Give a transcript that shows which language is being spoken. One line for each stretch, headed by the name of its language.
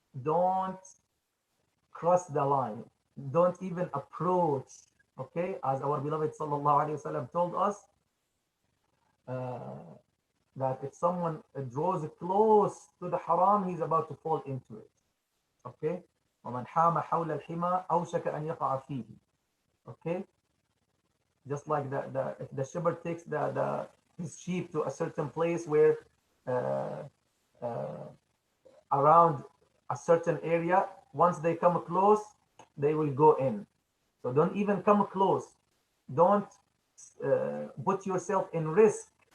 English: Don't cross the line. Don't even approach. Okay, as our beloved sallallahu alaihi wasallam told us, that if someone draws close to the haram, he's about to fall into it. Okay,
Arabic: ومن حام حول الحمى أوشك أن يقع فيه.
English: Okay, just like if the shepherd takes his sheep to a certain place where around a certain area, once they come close, they will go in. So don't even come close. Don't put yourself in risk.